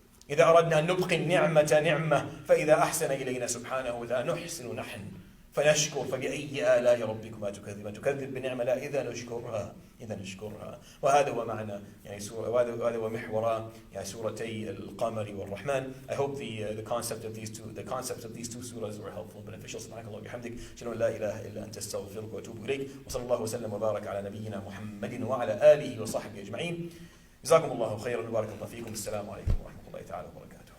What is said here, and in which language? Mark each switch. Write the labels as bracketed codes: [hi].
[ar] إذا أردنا أن نبقي النعمة نعمة، فإذا أحسن إلينا سبحانه وتعالى نحسن نحن فنشكر. فبأي آلاء ربكما تكذبان؟ تكذب بنعمة لا إذا نشكرها. وهذا هو معنى يعني سورة، وهذا هو محور يعني سورتي القمر والرحمن. [en] I hope the concept of these two surahs were helpful and beneficial. [ar] سبحانك اللهم وبحمدك، أشهد أن لا إله إلا أنت، أستغفرك وأتوب إليك. وصلى الله وسلم وبارك على نبينا محمد وعلى آله وصحبه أجمعين. جزاكم الله خيرا وبارك الله فيكم. السلام عليكم ورحمة الله تعالى وبركاته.